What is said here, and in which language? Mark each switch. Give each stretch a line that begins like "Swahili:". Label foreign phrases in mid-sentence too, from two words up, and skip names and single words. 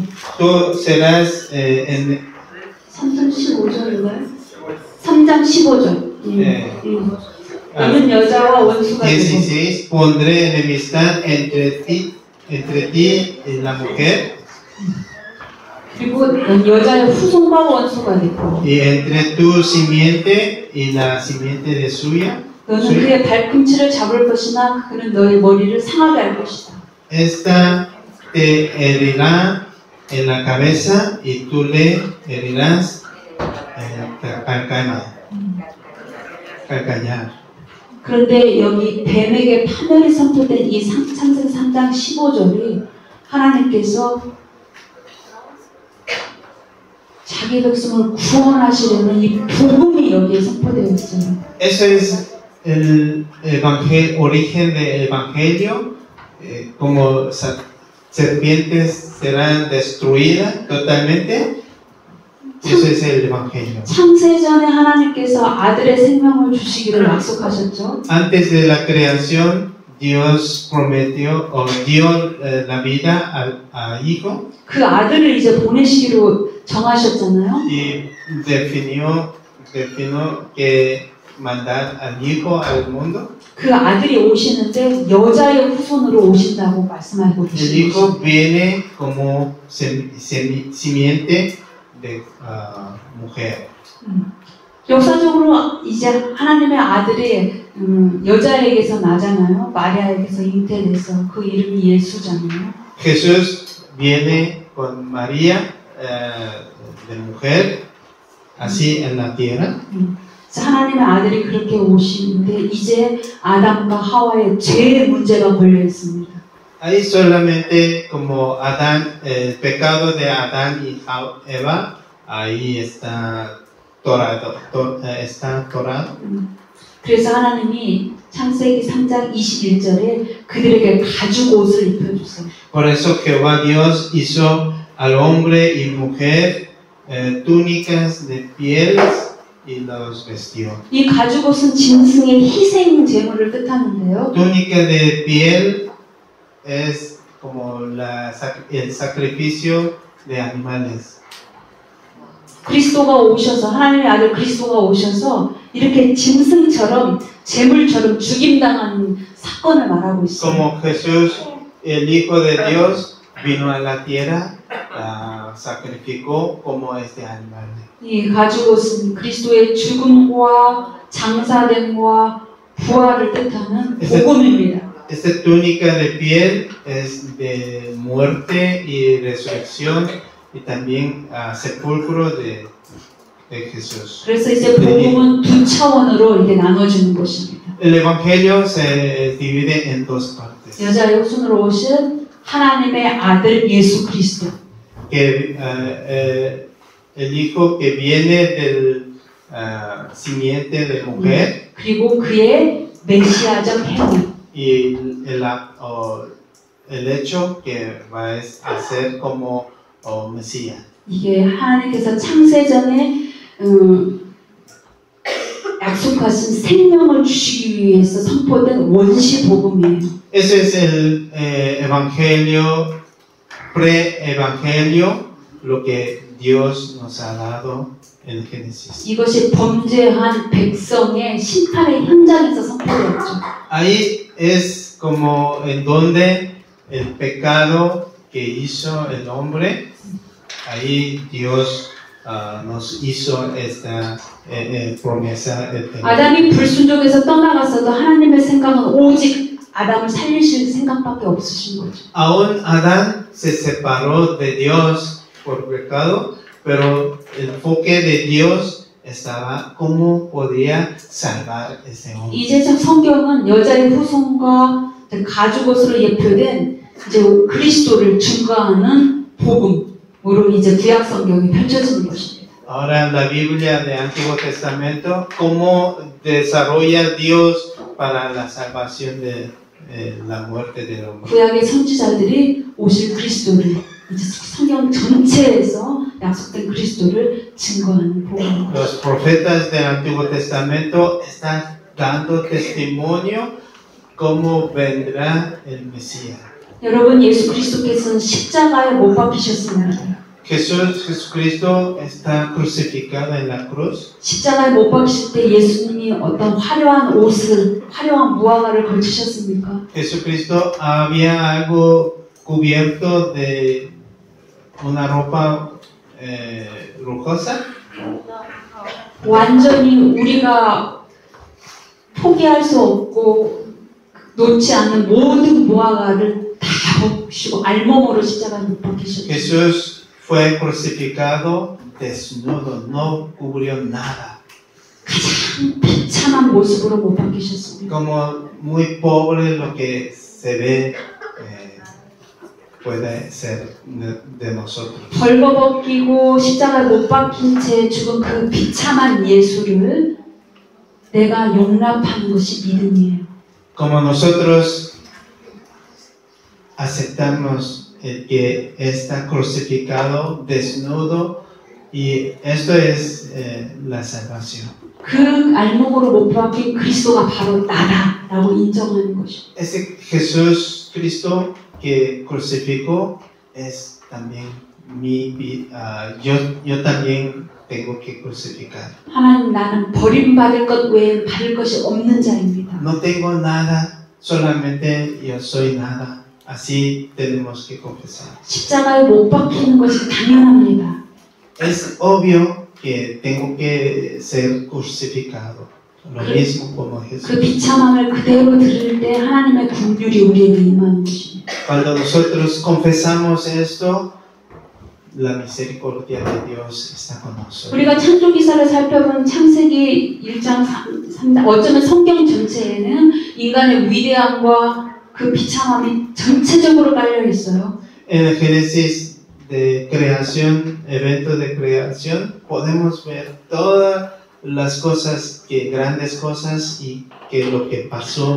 Spanish: Tú serás
Korean: 3장 15절인가요? 3장 15절 너는 여자와 원수가 되고
Spanish: 16 Pondré enemistad entre ti y la mujer
Korean: 그리고 여자의 후손과 원수가 되고
Spanish: y entre tu simiente y la simiente de suya
Korean: 너는 그의 발꿈치를 잡을 것이나 그는 너의 머리를 상하게 할 것이다.
Spanish: Esta te herirá en la cabeza y tú le herirás calcañar.
Korean: 그런데 여기 뱀에게 파멸이 선포된 이 창세기 3장 15절이 하나님께서 자기 백성을 구원하시려는 이 복음이 여기에 선포되어 있어요.
Spanish: Eso es el origen del evangelio, como serpientes serán destruidas totalmente. Eso es el evangelio.
Korean: 창세전에 하나님께서 아들의 생명을 주시기를 약속하셨죠.
Spanish: Antes de la creación, Dios prometió o dio la vida al hijo.
Korean: 그 아들을 이제 보내시기로 정하셨잖아요.
Spanish: Y definió que mandar al hijo al mundo.
Korean: 그 아들이 오시는데 여자의 후손으로 오신다고 말씀하고
Spanish: El
Korean: 계십니다.
Spanish: hijo viene como simiente de mujer.
Korean: 역사적으로 이제 하나님의 아들이 여자에게서 나잖아요. 마리아에게서 잉태돼서 그 이름이 예수잖아요.
Spanish: Jesús viene con María de mujer, así en la tierra.
Korean: 하나님의 아들이 그렇게 오시는데 이제 아담과 하와의 죄의 문제가 걸려 있습니다.
Spanish: Ahí solamente como Adán, el pecado de Adán y Eva, ahí está torado.
Korean: 그래서 하나님이 창세기 3장 21절에 그들에게 가죽 옷을 입혀주세요.
Spanish: Por eso Jehová Dios hizo al hombre y mujer túnicas de pieles y los vistió.
Korean: 이 가죽 옷은 짐승의 희생 제물을 뜻하는데요.
Spanish: Túnica de piel es como el sacrificio de animales.
Korean: 그리스도가 오셔서 하나님의 아들 그리스도가 오셔서 이렇게 짐승처럼 제물처럼 죽임당하는 사건을 말하고 있어요.
Spanish: Como Jesús, el Hijo de Dios, vino a la tierra, sacrificó como este animal.
Korean: 이 가죽 옷은 그리스도의 죽음과 장사됨과 부활을 뜻하는 복음입니다.
Spanish: Esta túnica de piel es de muerte y resurrección y también sepulcro de Jesús.
Korean: 그래서 이제 복음은 두 차원으로 이게 나눠지는 것입니다.
Spanish: El evangelio se divide en dos partes.
Korean: 여자의 후손으로 오신 하나님의 아들 예수 그리스도.
Spanish: Que el hijo que viene del simiente de mujer
Korean: 그리고 그의 메시아적 행위.
Spanish: y el hecho que va a ser como Mesías.
Korean: 이게 하나님께서 창세전에 약속하신 생명을 주시기 위해서 선포된 원시 복음이에요.
Spanish: Ese es el evangelio, pre-evangelio, lo que Dios nos ha dado en Génesis.
Korean: 이것이 범죄한 백성의 심판의 현장에서 선포되었죠.
Spanish: Ahí es como en donde el pecado que hizo el hombre, ahí Dios nos hizo esta promesa eterna.
Korean: 아담이 불순종에서 떠나갔어도 하나님의 생각은 오직 아담을 살리실 생각밖에 없으신 거죠.
Spanish: Aún Adán se separó de Dios por pecado, pero el enfoque de Dios estaba cómo podía salvar ese hombre.
Korean: 이제 성경은 여자의 후손과 가죽옷으로 예표된 이제 그리스도를 증거하는 복음으로 이제 구약 성경이 펼쳐지는 것입니다.
Spanish: Ahora la Biblia del Antiguo Testamento, cómo desarrolla Dios para la salvación de la muerte del hombre.
Korean: 구약의 선지자들이 오실 그리스도를 이제 성경 전체에서 약속된 그리스도를 증거하는 복음입니다.
Spanish: Los profetas del Antiguo Testamento están dando testimonio cómo vendrá el Mesías.
Korean: 여러분, 예수 그리스도께서는 십자가에 못 박히셨습니다.
Spanish: Jesucristo está crucificado en la cruz.
Korean: 십자가에 못 박히실 때 예수님이 어떤 화려한 옷을, 화려한 무화과를 걸치셨습니까?
Spanish: Jesucristo había algo cubierto de una ropa lujosa.
Korean: 완전히 우리가 포기할 수 없고 놓지 않는 모든 무화과를 다 벗으시고 알몸으로 십자가에 못 박히셨죠.
Spanish: Jesús fue crucificado desnudo, no cubrió nada.
Korean: 가장 비참한 모습으로 못 박히셨습니다.
Spanish: Como muy pobre lo que se ve puede ser de nosotros.
Korean: 벌거벗기고 십자가에 못 박힌 채 죽은 그 비참한 예수를 내가 용납하는 것이 믿음이에요.
Spanish: Como nosotros aceptamos el que está crucificado, desnudo, y esto es la salvación.
Korean: 그 알목으로 못 박힌 그리스도가 바로 나다라고 인정하는 것이죠.
Spanish: Ese Jesús Cristo que crucificó es también yo también tengo que crucificar.
Korean: 하나님, 나는 버림받을 것 외에 받을 것이 없는 자입니다.
Spanish: No tengo nada, solamente yo soy nada. Así tenemos que confesar.
Korean: 십자가에 못 박히는 것이 당연합니다.
Spanish: Es obvio que tengo que ser crucificado. Lo mismo como
Korean: 그
Spanish: Jesús.
Korean: 비참함을 그대로 들을 때 하나님의 긍휼이 우리에게 임하는 것입니다.
Spanish: Cuando nosotros confesamos esto, la misericordia de Dios está con nosotros.
Korean: 우리가 창조 기사를 살펴본 창세기 1장 3장 어쩌면 성경 전체에는 인간의 위대함과 그 비참함이 전체적으로 깔려 있어요.
Spanish: En el Génesis de creación, evento de creación, podemos ver todas las cosas, grandes cosas y que lo que pasó.